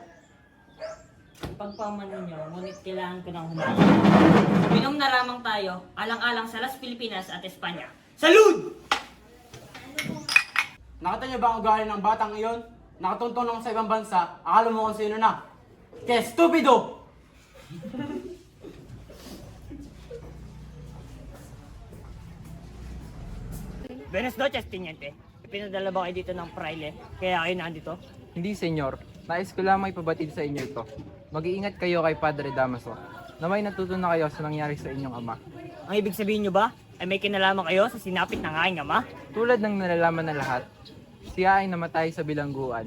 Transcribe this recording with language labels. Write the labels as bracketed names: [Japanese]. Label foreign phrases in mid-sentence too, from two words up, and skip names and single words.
[Filipino] Pagpaman ninyo, ngunit kailangan ko ng humaga. Minom na lamang tayo, alang-alang sa Las Pilipinas at Espanya. [Spanish] Salud! [Filipino] Nakita niyo ba ang ugali ng batang iyon? Nakatuntong lang sa ibang bansa, akala mo kung sino na. [Spanish] Que stupido! Buenas noches, Teniente. [Filipino] Pinadala ba kayo dito ng praile, kaya kayo nandito? Hindi, senyor. Nais ko lamang ipabatid sa inyo ito. Mag-iingat kayo kay Padre Damaso na may natutunan na kayo sa nangyari sa inyong ama. Ang ibig sabihin nyo ba ay may kinalaman kayo sa sinapit ng aking ama? Tulad ng nalalaman ng lahat, siya ay namatay sa bilangguan.